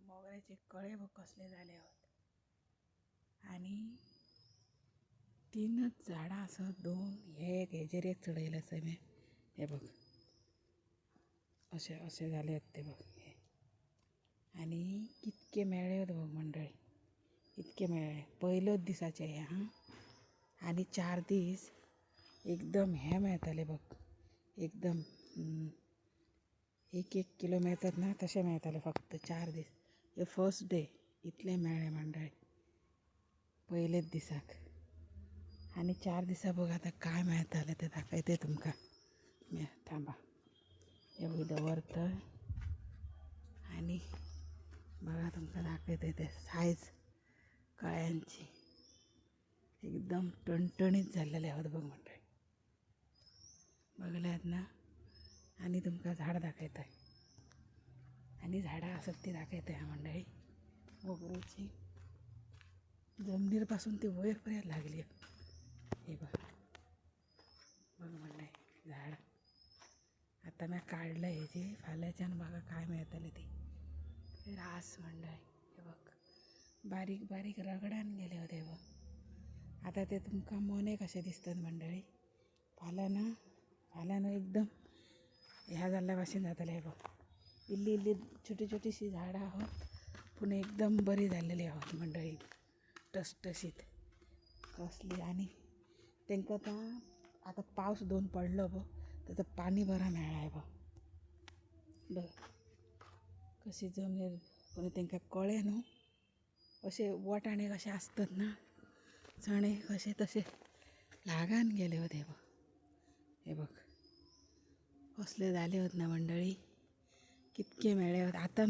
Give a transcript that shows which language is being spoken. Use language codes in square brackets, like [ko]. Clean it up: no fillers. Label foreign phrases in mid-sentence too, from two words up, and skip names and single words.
[kok] मोगऱ्याचे कळे बघ कसले झाले आहोत. आणि 3च झाडां असं 2 हे एक हेजेर एक चढयलं असं मी हे बघ असे असे झाले आहेत ते बघ हे. आणि कितके मेळ्ळे होते बघ मंडळी, इतके मेळ्ळे पहिलोच दिसाचे हे हां. आणि 4 दीस एकदम हे मेळताले बघ एकदम 1-1 किलो मेळतात ना तसे मेळताले फक्त 4 दीस. हे [en] first day [kok] इतले मेळ्ळे मंडळी पहिलेच दिसाक. आणि 4 दिसा बघ आता काय मेळताले ते दाखयते तुमकां मी थांबा. हे बघ दवरतय आणि बघा तुमकां दाखयते ते सायज कळ्यांची एकदम टणटणीत झालेले आहोत बघ मंडळी बघल्यात ना. आणि तुमकां झाड दाखयताय आणि झाडां आसत ती दाखयताय ह्या मंडळी मोगऱ्याची जमनीरपासून ती वयर पर्यंत लागली. हे बघ बघ मंडळी झाड आता मी काढलं हे जे फाल्याच्यान बघा काय मिळतले ते रास मंडळी. हे बघ बारीक बारीक रगडान गेले होते बघ. आता ते तुमकां मोने कसे दिसतात मंडळी फाल्यानं एकदम ह्या जाल्ल्या भाशेन जातले. हे बघ इल्ली इल्ली छोटी छोटीशी झाडां आहोत पूण एकदम बरी जाल्लेली आहोत मंडळी टसटशीत कसली. आणि तांकां आता पावस 2 पडलो बघ त्याचं पाणी बरं मेळ्ळाय बघ बघ कशी जमनीर. पूण तांकां कळे न्हू अशे वटाणे कशे आसतात ना चणे कशे तसे लागान गेले होते बघ. हे बघ कसले जाले होत ना मंडळी कितके मेळ्ळे होत. आता